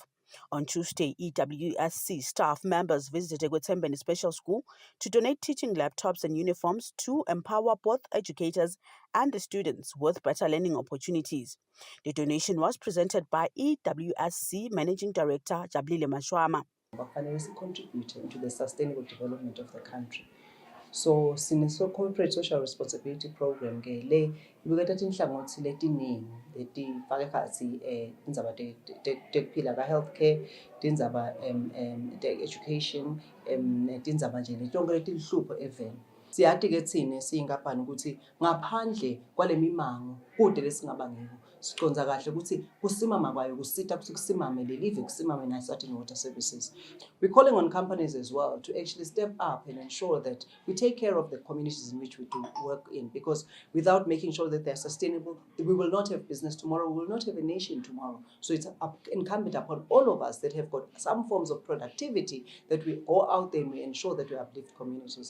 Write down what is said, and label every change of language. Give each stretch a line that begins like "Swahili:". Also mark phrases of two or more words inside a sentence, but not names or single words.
English: On Tuesday, EWSC staff members visited Ekwetembeni Special School to donate teaching laptops and uniforms to empower both educators and the students with better learning opportunities. The donation was presented by EWSC Managing Director Jabulile Mashama. Contributing to the sustainable development of the country.
Swati: So sineso
English: corporate social responsibility program
Swati: ke le ibuketha inhlangothi letiningi letifaka ekhatsi indzaba tekuphila ka healthcare, tindzaba education, tindzaba nje letonke letilhlupho eveni. Siyati ke thine siyinkampani ukuthi ngaphandle kwalemimango kude lesingaba ngiko siconza kahle ukuthi kusimama kwayo kusita ukuthi kusimame lelive kusimame na Eswatini Water Services.
English: We're calling on companies as well to actually step up and ensure that we take care of the communities in which we do work in, because without making sure that they're sustainable, we will not have business tomorrow, we will not have a nation tomorrow. So it's incumbent upon all of us that have got some forms of productivity that we go out there and we ensure that we uplift communities.